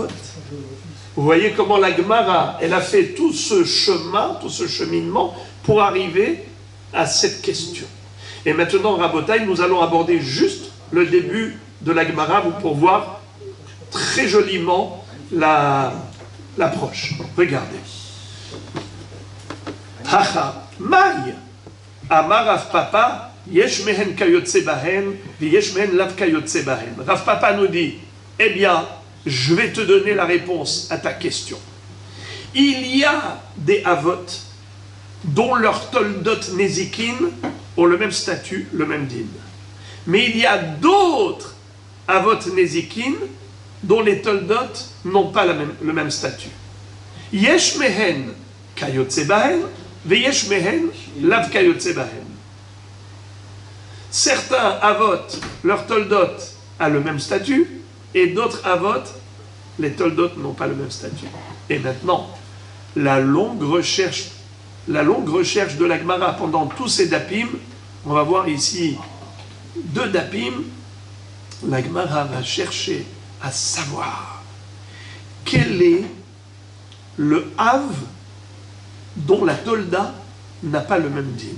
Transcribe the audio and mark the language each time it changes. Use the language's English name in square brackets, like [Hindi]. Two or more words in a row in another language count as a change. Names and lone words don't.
[French] Vous voyez comment la Gemara, elle a fait tout ce chemin, tout ce cheminement pour arriver à cette question. Et maintenant, Rabotai, nous allons aborder juste le début de la Gemara pour voir très joliment l'approche. Regardez. [Hebrew] הא מאי, אמר רב פפא, יש מהן כיוצא בהן, יש מהן לאו כיוצא בהן. [French] Rav Papa nous dit, eh bien, je vais te donner la réponse à ta question. Il y a des Avot dont leurs [Hebrew] תולדות נזיקין [French] ont le même statut, le même din. Mais il y a d'autres [Hebrew] אבות נזיקין [French] dont les Toldot n'ont pas le même statut. [Hebrew] יש מהן כיוצא בהן, ויש מהן לאו כיוצא בהן. [French] Certains Avot, leur Toldot a le même statut, et d'autres Avot, les Toldot n'ont pas le même statut. Et maintenant, la longue recherche de la Gemara pendant tous ces dapim, on va voir ici 2 dapim, la Gemara va chercher à savoir quel est le Hav dont la Tolda n'a pas le même din.